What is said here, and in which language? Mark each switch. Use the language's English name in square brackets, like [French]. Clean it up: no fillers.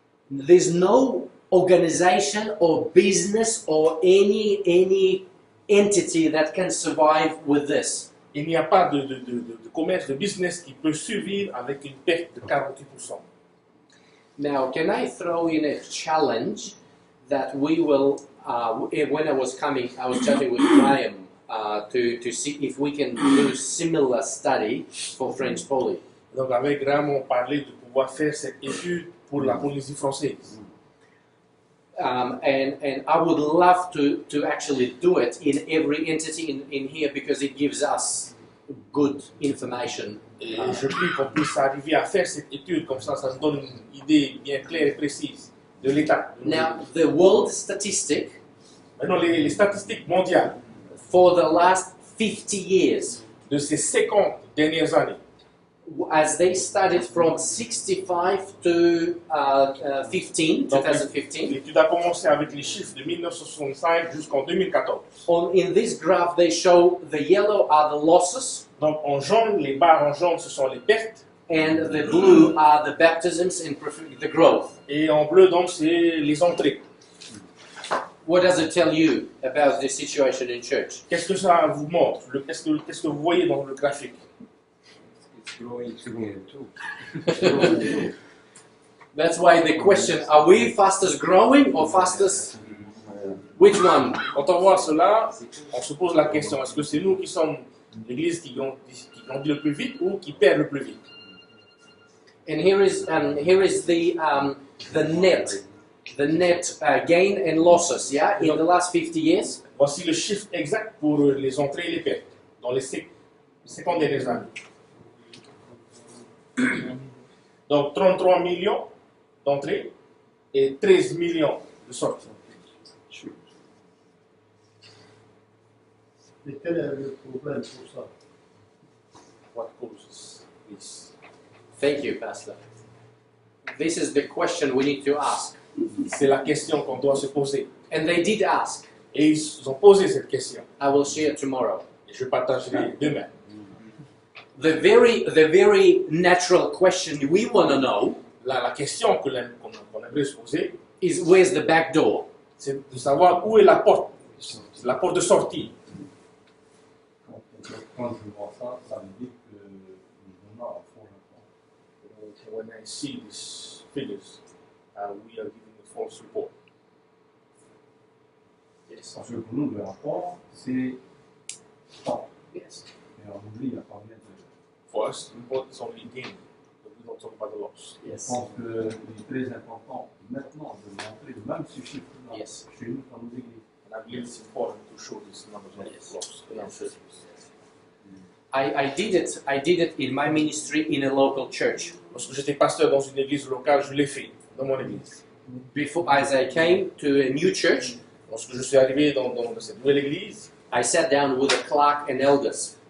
[English] There's no organization or business or any entity that can survive with this. [French] il n'y a pas de commerce, de business qui peut survivre avec une perte de 48%. [English] Now, can I throw in a challenge that we will, when I was coming, I was chatting with Graham to see if we can do similar study for French Poly. [French] Donc avec Graham, on parlait de pouvoir faire cette étude pour la Polynésie française. [English] And I would love to actually do it in every entity in here because it gives us good information. [French] Et je prie qu'on puisse arriver à faire cette étude, comme ça nous donne une idée bien claire et précise de l'état. [English] Now, the world statistic [French] Maintenant, les statistiques mondiales [English] for the last 50 years, [French] de ces 50 dernières années, [English] as they studied from 65 to 2015, [French] l'étude a commencé avec les chiffres de 1965 jusqu'en 2014. [English] in this graph they show the yellow are the losses [French] Donc en jaune, les barres en jaune, ce sont les pertes, [English] and the blue are the baptisms and the growth. [French] et en bleu, donc, c'est les entrées. [English] What does it tell you about the situation in church? [French] Qu'est-ce que ça vous montre? Qu'est-ce que vous voyez dans le graphique? [English] It's growing too. That's why the question, are we fastest growing or fastest? Which one? [French] Quand on voit cela, on se pose la question, est-ce que c'est nous qui sommes l'église qui grandit le plus vite ou qui perd le plus vite? [English] And here is the net gain and losses, yeah, in the last 50 years. [French] Voici le chiffre exact pour les entrées et les pertes dans les 50 dernières années. Donc 33 millions d'entrées et 13 millions de sorties. Et quel est le problème pour ça? [English] What causes this? Thank you, Pastor. This is the question we need to ask. [French] C'est la question qu'on doit se poser. [English] And they did ask. [French] Et ils ont posé cette question. [English] I will share tomorrow. [French] Et je partagerai demain. [English] The very natural question we want to know [French] La question qu'on aimerait se poser, [English] is where's the back door? [French] c'est de savoir où est la porte de sortie. Quand je vois ça, ça me dit que nous donnons à fond la porte. [English] When I see these figures, we are giving a false report. Yes. [French] Parce que pour nous, le rapport, c'est temps. [English] Yes. [French] Et on oublie, il y a combien de... [English] For us, the report is only gain, but we don't talk about the loss. [French] Je pense que c'est très important maintenant de montrer même ce chiffre-là [English] Yes. [French] chez nous dans nos églises. [English] And I believe it's important to show these numbers of Yes. loss. Yes. I did it in my ministry in a local church. [French] Lorsque j'étais pasteur dans une église locale, je l'ai fait dans mon église. [English] Before, as I came to a new church, [French] Lorsque je suis arrivé dans cette nouvelle église, [English] I sat down with the clerk and elders.